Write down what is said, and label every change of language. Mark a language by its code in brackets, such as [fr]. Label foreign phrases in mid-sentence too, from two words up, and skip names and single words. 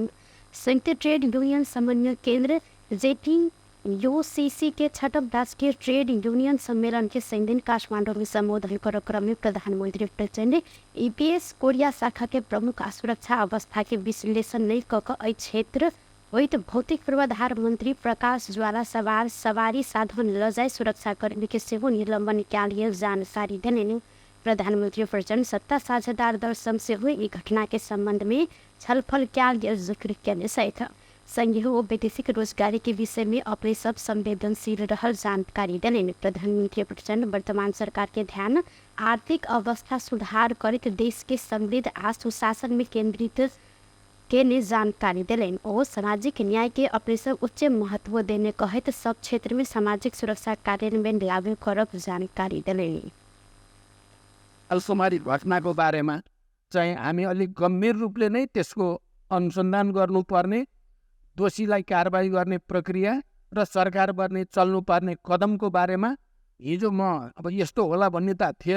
[bho] संयुक्त ट्रेड यूनियन समन्वय केंद्र JTUCC के छठम राष्ट्रीय ट्रेड यूनियन सम्मेलन के दिन काठमांडू में संबोधन कार्यक्रम में प्रधानमंत्री प्रचंड EPS कोरिया शाखा के प्रमुख सुरक्षा अवस्था के विश्लेषण नहीं कर क्षेत्र वही भौतिक पूर्वाधार मंत्री प्रकाश ज्वाला सवारी साधन लजाई सुरक्षाकर्मी के सेवा निलंबन के जानकारी देने। प्रधानमंत्री प्रचंड सत्ता साझेदार दल से हुए इस घटना के संबंध में छलफल के जिक्र करने सहित संघीय व वैदेशिक रोजगारी के विषय में अपने सब संवेदनशील रहल जानकारी देने। प्रधानमंत्री प्रचंड वर्तमान सरकार के ध्यान आर्थिक अवस्था सुधार कर देश के समृद्ध आ सुशासन में केंद्रित के ने जानकारी दिलें और सामाजिक न्याय के अपने सब उच्च महत्व देने कहित सब क्षेत्र में सामाजिक सुरक्षा कार्यान्वयन लागू करब जानकारी दिलें। [ne] अलसुमारी घटनाको बारेमा चाहिँ हामी अलिक गम्भीर रूपले नै त्यसको अनुसन्धान गर्नुपर्ने, दोषीलाई कारबाही गर्ने प्रक्रिया र सरकार गर्ने चल्नुपर्ने कदमको बारेमा हिजो म अब यस्तो होला भन्ने त थिएन।